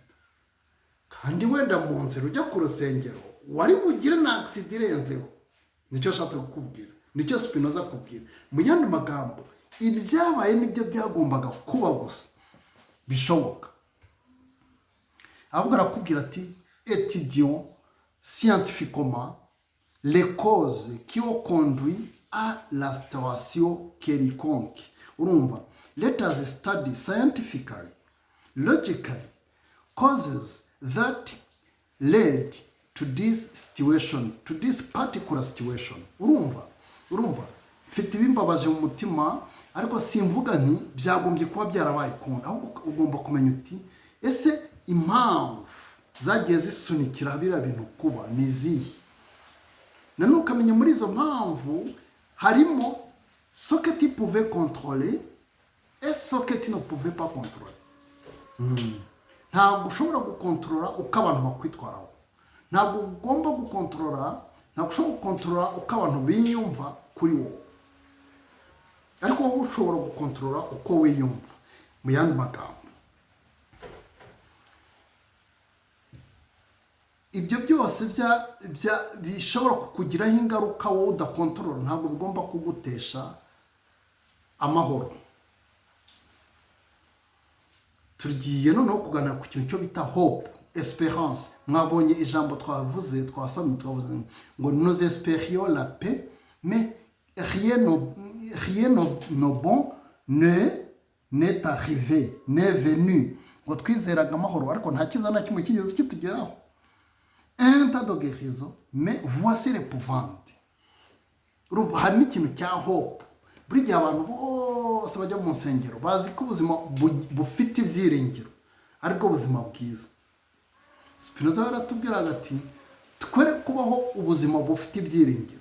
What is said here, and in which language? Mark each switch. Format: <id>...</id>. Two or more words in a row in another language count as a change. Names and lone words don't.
<rw>Kandi wenda mu nzira ujya ku rusengero wari bugire na accident irenzeho. Nicyo ashatse kukubwira, nicyo Spinoza akubwira. Mu yandi magambo, ibyabaye nibyo byagombaga kuba gusa bishoboka. Ahubwo arakubwira ati</rw> <fr>étudions scientifiquement les causes qui ont conduit à la situation quelconque.</fr> <rw>Urumva,</rw> <en>let us study scientifically, logically, causes that led to this situation, to this particular situation.</en> <rw>Urumva, mfite ibimbabaje mu mutima, ariko simvuga nti byagombye kuba byarabaye kundi. Ahubwo ugomba kumenya uti ese impamvu zagiye zisunikira biriya bintu kuba ni izihe. Nanone ukamenya muri izo mpamvu harimo</rw> <fr>ce que tu pouvais contrôler et ce que tu ne pouvais pas contrôler.</fr> <rw>Ntabwo ushobora gukontorora uko abantu bakwitwaraho, ntabwo ugomba gukontorora, ntabwo ushobora gukontorora uko abantu biyumva kuri wowe. ariko wowe ushobora gukontorora uko wiyumva. Mu yandi magambo, ibyo byose bishobora kukugiraho ingaruka wowe udakontorora ntabwo bigomba kugutesha amahoro. Tugiye noneho kuganira ku kintu cyo bita hope, espérance. Mwabonye ijambo twavuze ngo</rw> <fr>nous espérions la paix mais rien no bon n'est arrivé, n'est venu.</fr> <rw>Ngo twizeraga amahoro ariko nta kiza na kimwe kigeze kitugeraho.</rw> <fr>Un tas de guérison mais voici l'épouvante.</fr> <rw>Urumva hari n'ikintu cya hope. Buri gihe abantu bose bajya mu nsengero bazi ko ubuzima bufite ibyiringiro ariko ubuzima bwiza. Spinoza yaratubwiraga ati twere kubaho ubuzima bufite ibyiringiro.</rw>